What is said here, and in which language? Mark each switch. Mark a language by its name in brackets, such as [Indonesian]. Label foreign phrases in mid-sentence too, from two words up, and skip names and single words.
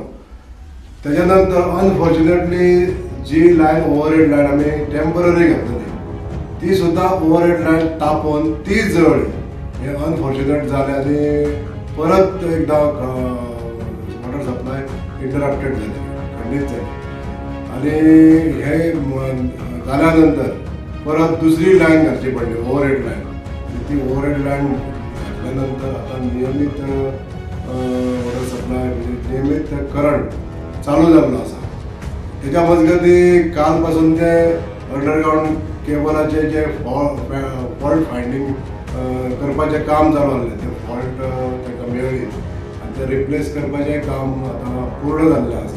[Konkani] तेच्या नंतर अनफॉर्च्युनेटली जी [English] line overhead line [Konkani] आमी टेम्पररी घातलेली ती सुद्दां [English] overhead line [Konkani] तापोवन ती जळ्ळी. हे अनफॉर्च्युनेट जालें आनी परत एकदा [English] water supply interrupted [Konkani] जाली, खंडीत जाली आणि हे जाल्या नंतर परत दुसरी लाईन घालची पडली, [English] overhead line. [Konkani] आणि ती [English] overhead line [Konkani] घातल्यानंतर आता नियमित [English] water supply [Konkani] म्हणजे नियमित करंट चालू जाल्लो आसा. त्याच्या मजगती कालपासून ते अंडरग्राउंड केबलाचे जे [English] fault finding [Konkani] करपाचें काम चालू आसलें, ते फॉल्ट तांकां मेळ्ळी आनी ते रिप्लेस करपाचें काम आतां पूर्ण जाल्लें आसा.